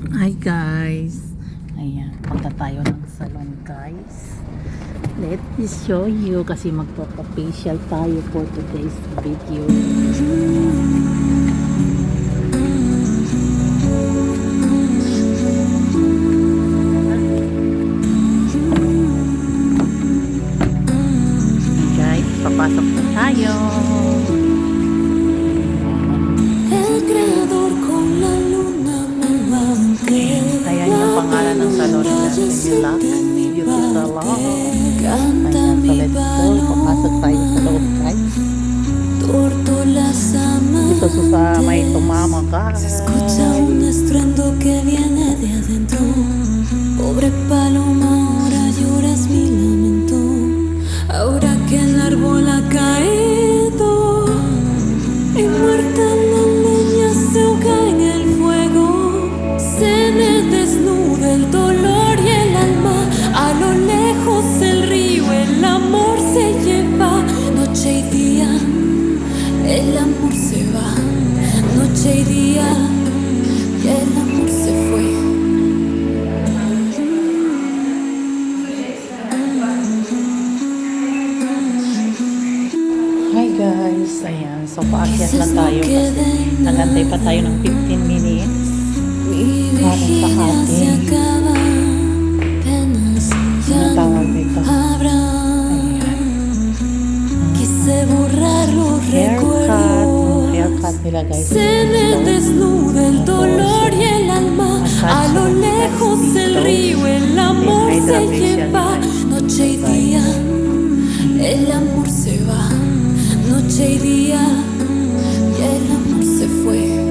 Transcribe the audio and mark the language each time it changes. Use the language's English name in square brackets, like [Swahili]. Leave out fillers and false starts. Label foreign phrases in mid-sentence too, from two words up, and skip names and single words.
[English] Hi guys, [Filipino] ayan, punta tayo ng salon guys. [English] Let me show you [Filipino] kasi magpapa-facial tayo [English] for today's video. [Filipino] Guys, papasok na tayo. Ayan yung pangalan ng salon nila, Relax Beauty Salon. Ayan, [English] so let's go. [Filipino] Papasok tayo sa loob guys. Dito sa may tumama guys. [Spanish] Escucha un estruendo que viene de adentro. Pobre paloma, ahora lloras mi lamento. Ahora que el árbol ha caído y muerta la leña se ahoga en el fuego. Se me desnuda el dolor y el alma. A lo lejos el río, el amor se lleva. Noche y día, el amor se va. Noche y día, y el amor se fue. [English] Hi guys, [Filipino] ayan, so paakyat na tayo kasi nagantay pa tayo ng 15 minutes. [Spanish] Mi [Filipino] Para sa [Spanish] vigilia se [Filipino] atin. [Spanish] acaba, apenas ya [Filipino] Ang [Spanish] no [Filipino] tawag dito. [Spanish] habrá. Quise borrar los recuerdos. [Filipino] Haircut nila guys. [Spanish] Se me desnuda el dolor y el alma. A lo lejos el río, el amor se lleva. Noche y día, el amor se va. Noche y día, y el amor se fue.